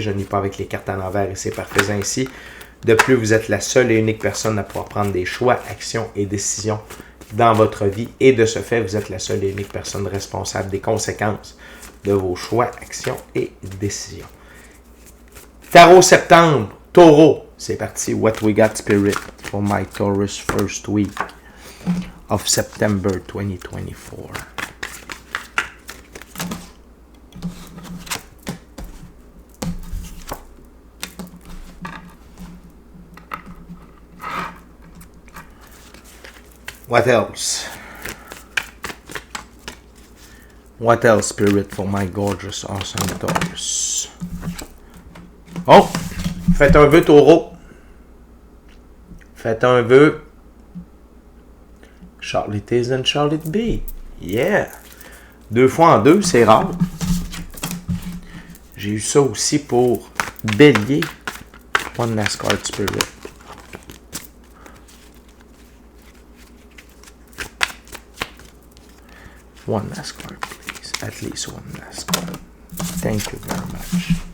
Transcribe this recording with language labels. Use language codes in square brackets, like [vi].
[fr] Je n'ai pas avec les cartes à l'envers et c'est parfait ainsi. De plus, vous êtes la seule et unique personne à pouvoir prendre des choix, actions et décisions dans votre vie. Et de ce fait, vous êtes la seule et unique personne responsable des conséquences de vos choix, actions et décisions. Tarot septembre, taureau. C'est parti. [en] What we got spirit for my Taurus first week of September 2024. What else? What else, Spirit, for my gorgeous, awesome daughters? [fr] Oh! Faites un vœu, Taureau. Faites un vœu. [en] Charlotte is and Charlotte be. [fr] Yeah! 2 fois en 2, c'est rare. J'ai eu ça aussi pour Bélier. [en] One last card, Spirit. One last card, please. At least one last card. Thank you very much.